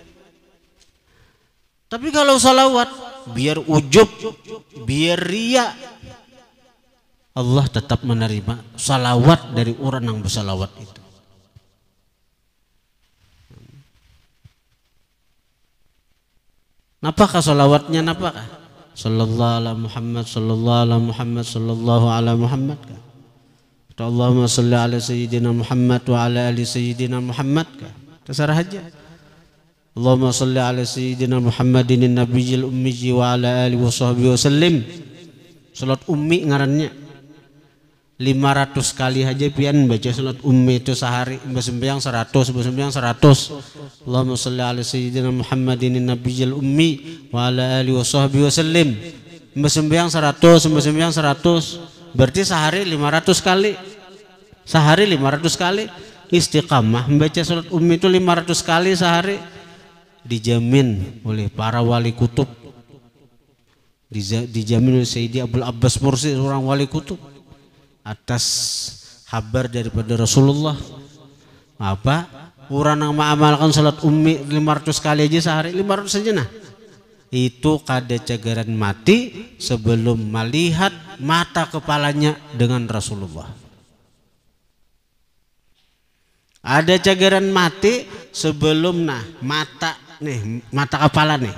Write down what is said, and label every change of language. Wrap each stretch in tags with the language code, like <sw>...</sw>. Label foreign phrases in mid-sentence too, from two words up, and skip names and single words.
<bjn>Tapi kalau salawat biar ujub, biar ria, Allah tetap menerima salawat dari orang yang bersalawat itu. Napakah salawatnya, napakah?</bjn> <ar>صلى الله على محمد صلى الله على محمد صلى الله على محمد. اللهم صل على سيدنا محمد وعلى آل سيدنا محمد.</ar> <bjn>Terserah aja.</bjn> <ar>اللهم صل على سيدنا محمد النبي الأمي وعلى آله وصحبه وسلم.</ar> <bjn>Salat ummi ngarannya 500 kali aja pian baca salat ummi itu sehari, sembahyang 100, sembahyang 100.</bjn> <ar>اللهم صل على سيدنا محمد النبي الأمي وعلى آله وصحبه وسلم.</ar> <bjn>Sembahyang 100, sembahyang 100. Berarti sehari 500 kali. Sehari 500 kali istiqamah membaca salat ummi itu 500 kali sehari, dijamin oleh para wali kutub, dijamin oleh Sayyidi Abdul Abbas Mursi, seorang wali kutub, atas kabar daripada Rasulullah. Apa? Orang yang mengamalkan salat ummi 500 kali aja sehari, 500 saja nah. Itu kada cagaran mati sebelum melihat mata kepalanya dengan Rasulullah. Ada cagaran mati sebelum nah mata nih, mata kepala nih.</bjn>